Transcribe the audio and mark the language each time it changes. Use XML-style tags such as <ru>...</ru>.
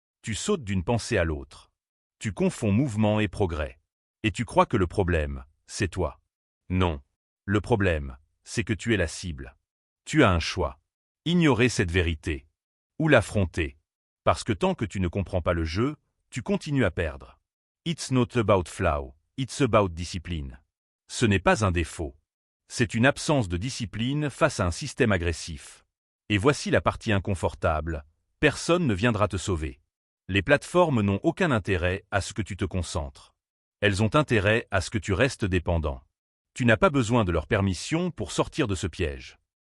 <fr>Tu sautes d'une pensée à l'autre. Tu confonds mouvement et progrès. Et tu crois que le problème, c'est toi. Non. Le problème, c'est que tu es la cible. Tu as un choix. Ignorer cette vérité. Ou l'affronter. Parce que tant que tu ne comprends pas le jeu, tu continues à perdre.</fr> <en>It's not about flow, it's about discipline.</en> <fr>Ce n'est pas un défaut. C'est une absence de discipline face à un système agressif. Et voici la partie inconfortable. Personne ne viendra te sauver. Les plateformes n'ont aucun intérêt à ce que tu te concentres. Elles ont intérêt à ce que tu restes dépendant. Tu n'as pas besoin de leur permission pour sortir de ce piège.</fr>